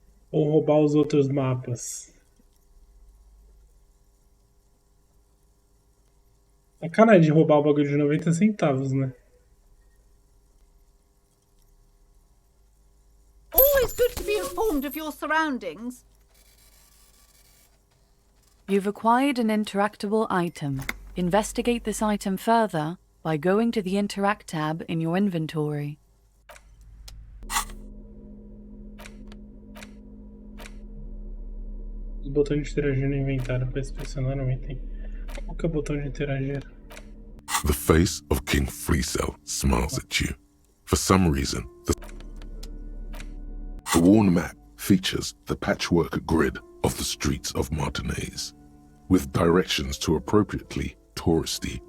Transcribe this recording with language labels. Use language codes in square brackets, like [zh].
[pt] Ou roubar os outros mapas? Sacanagem de roubar o bagulho de 90 centavos, né? [en] Always good to be informed of your surroundings. You've acquired an interactable item. Investigate this item further by going to the Interact tab in your inventory. [pt] Os botões de interagir no inventário para inspecionar um item. Qual que é o botão de interagir? [en] The face of King Fleecell smiles at you. For some reason, The worn map features the patchwork grid of the streets of Martinez, with directions to appropriately touristy